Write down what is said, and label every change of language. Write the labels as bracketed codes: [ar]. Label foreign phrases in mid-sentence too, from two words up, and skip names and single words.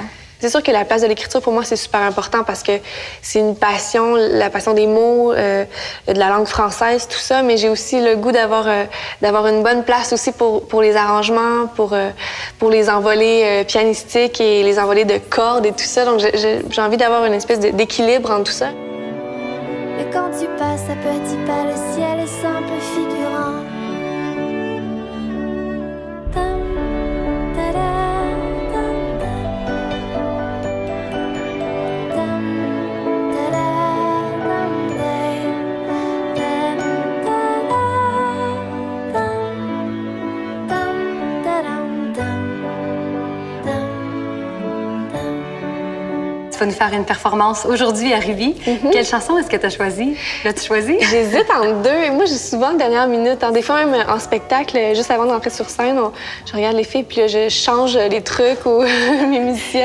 [fr] C'est sûr que la place de l'écriture, pour moi, c'est super important parce que c'est une passion, la passion des mots, de la langue française, tout ça, mais j'ai aussi le goût d'avoir une bonne place aussi pour les arrangements, pour les envolées pianistiques et les envolées de cordes et tout ça. Donc, j'ai envie d'avoir une espèce d'équilibre entre tout ça. Mais quand tu passes à petits pas, le ciel est simple figurant. Tam, tada, tam, tam, tada, tam, tam, tam, tam. Tu vas nous faire une performance aujourd'hui à Ruby. Quelle chanson est-ce que tu as choisie? L'as-tu choisie? J'hésite entre deux. Moi, j'ai souvent la dernière minute. Des fois, même en spectacle, juste avant d'entrer sur scène, je regarde les filles, puis là, je change les trucs ou mes musiciennes.